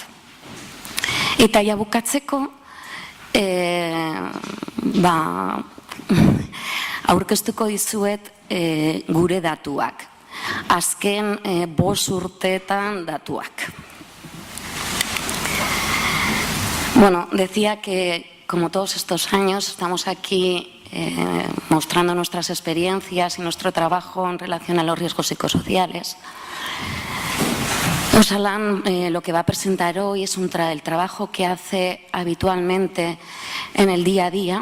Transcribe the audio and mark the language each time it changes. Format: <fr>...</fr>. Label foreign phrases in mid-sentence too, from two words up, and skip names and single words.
<eu>Eta ja bukatzeko, aurkeztuko dizuet gure datuak. Azken 5 urteetan datuak.</eu> <es>Bueno, decía que como todos estos años estamos aquí mostrando nuestras experiencias y nuestro trabajo en relación a los riesgos psicosociales. Osalan lo que va a presentar hoy es el trabajo que hace habitualmente en el día a día.</es>